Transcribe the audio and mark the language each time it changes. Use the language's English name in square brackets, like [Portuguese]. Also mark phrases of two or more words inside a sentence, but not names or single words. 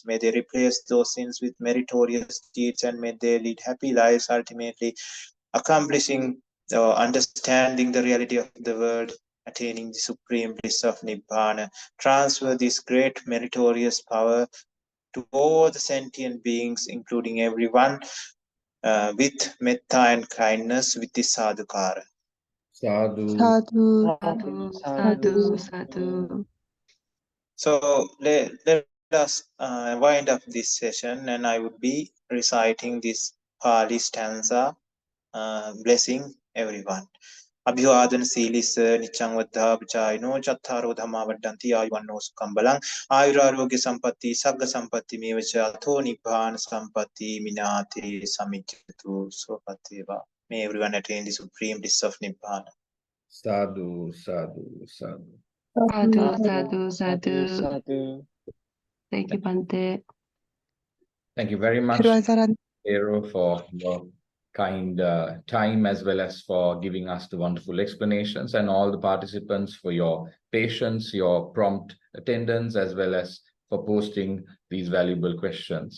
[English] May they replace those sins with meritorious deeds, and may they lead happy lives, ultimately accomplishing or understanding the reality of the world, attaining the supreme bliss of Nibbana. Transfer this great meritorious power to all the sentient beings, including everyone, with metta and kindness, with this sadhukara. [Pali] Sadhu. Sadhu. Sadhu, sadhu, sadhu. [English] So let us wind up this session, and I would be reciting this Pali stanza, blessing everyone. [Pali] Abhivadana Silisa Nichang Vadha Vichayano Chattaro Dhamma Vadanti Ayuvanno Sukambalang Ayurarogya Sampatti Sagga Sampatti Mevacha Atho Nibbana Sampatti Minati Samijjatu Sopateva. [English] May everyone attain the supreme bliss of Nibbana. [Pali] Sadhu, sadhu, sadhu. Sadhu, sadhu, sadhu. Sadhu. [English] Thank you, Bhante. Thank you very much, Thero Saran. Thero, for your kind time, as well as for giving us the wonderful explanations, and all the participants for your patience, your prompt attendance, as well as for posting these valuable questions.